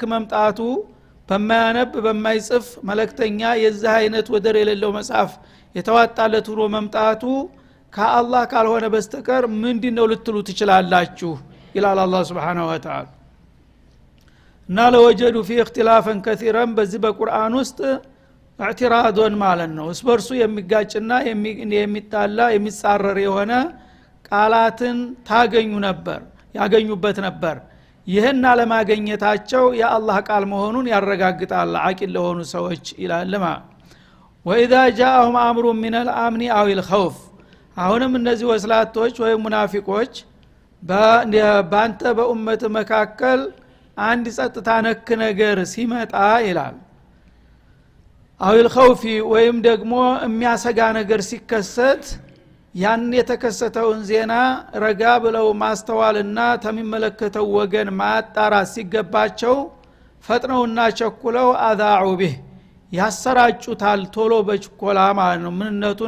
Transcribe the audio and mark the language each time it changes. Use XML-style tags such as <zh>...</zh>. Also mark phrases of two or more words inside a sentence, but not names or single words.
<am>መምጣቱ በማያነብ በማይጽፍ መልእክተኛ የዚህ አይነት ወደር የሌለው መጽሐፍ የተዋጣለት ሆኖ መምጣቱ ከአላህ ካልሆነ በስተቀር ምንድነው ልትሉ ትችላላችሁ ይላል</am> <ar>الله سبحانه وتعالى</ar> <am>እና</am> <ar>لوجدوا في اختلافا كثيرا</ar> <am>በዚህ በቁርአን ውስጥ اعتراضን ማለት ነው እስበርሱ የሚጋጭና የሚጣላ የሚጻረር የሆነ ቃላትን ያገኙበት ነበር ይሄን አለማግኘታቸው የአላህ ቃል መሆኑን ያረጋግጣል አቂል ለሆኑ ሰዎች ይላልማ</am> <ar>واذا جاءهم امر من الامن او الخوف</ar> <am>አሁንም እነዚህ ወስላቶች ወይ ሙናፊቆች ባንተ በኡመት መካከል አንድ ጸጥታ ነክ ነገር ሲመጣ ይላል او الخوف ወይም ደግሞ የሚያሰጋ ነገር ሲከሰት ያን የተከሰተውን ዜና ረጋ ብለው ማስተዋልና ተሚመለከተው ወገን ማጣራት ሲገባቸው ፈጥነውና ቸኩለው</am> <ar>أذاعوا به</ar> <am>ያሰራጩታል ቶሎ በችኮላ ማለት ነው ምንነቱን</am>